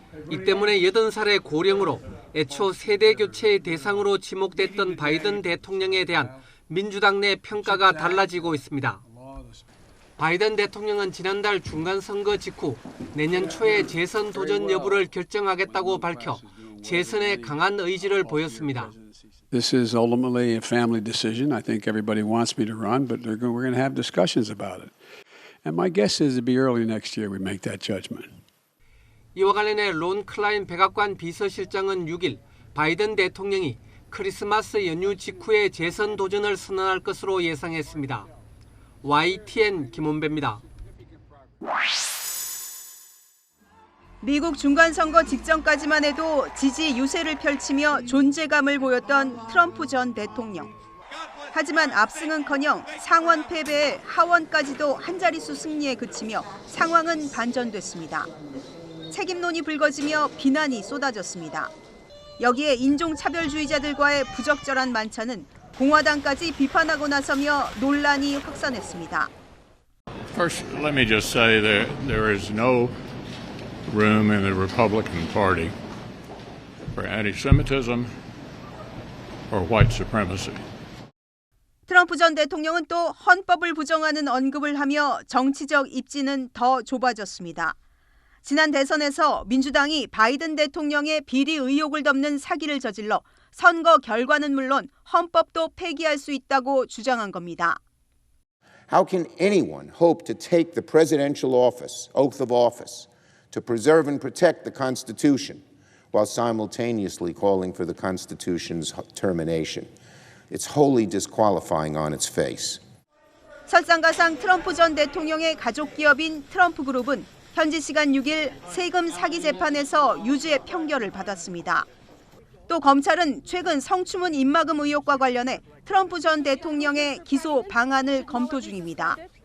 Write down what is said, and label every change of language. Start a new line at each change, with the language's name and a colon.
Korean: 이 때문에 80살의 고령으로 애초 세대 교체의 대상으로 지목됐던 바이든 대통령에 대한 민주당 내 평가가 달라지고 있습니다. 바이든 대통령은 지난달 중간선거 직후 내년 초에 재선 도전 여부를 결정하겠다고 밝혀 재선에 강한 의지를 보였습니다.
English: This is ultimately a family decision. I think everybody wants me to run, but we're going to have discussions about it. And my guess is it'll be early next year we make that judgment.
Korean: 이와 관련해 론 클라인 백악관 비서실장은 6일 바이든 대통령이 크리스마스 연휴 직후에 재선 도전을 선언할 것으로 예상했습니다. YTN 김원배입니다. 미국 중간선거 직전까지만 해도 지지 유세를 펼치며 존재감을 보였던 트럼프 전 대통령. 하지만 압승은커녕 상원 패배에 하원까지도 한 자릿수 승리에 그치며 상황은 반전됐습니다. 책임론이 불거지며 비난이 쏟아졌습니다. 여기에 인종차별주의자들과의 부적절한 만찬은 공화당까지 비판하고 나서며 논란이 확산했습니다.
English: First, let me just say there is no room in the Republican Party for anti-Semitism or white supremacy.
Korean: 트럼프 전 대통령은 또 헌법을 부정하는 언급을 하며 정치적 입지는 더 좁아졌습니다. 지난 대선에서 민주당이 바이든 대통령의 비리 의혹을 덮는 사기를 저질러 선거 결과는 물론 헌법도 폐기할 수 있다고 주장한 겁니다.
English: How can anyone hope to take the presidential office, oath of office, to preserve and protect the Constitution while simultaneously calling for the Constitution's termination? It's wholly disqualifying on its face.
Korean: 설상가상 트럼프 전 대통령의 가족 기업인 트럼프 그룹은 현지 시간 6일 세금 사기 재판에서 유죄 평결을 받았습니다. 또 검찰은 최근 성추문 입막음 의혹과 관련해 트럼프 전 대통령의 기소 방안을 검토 중입니다.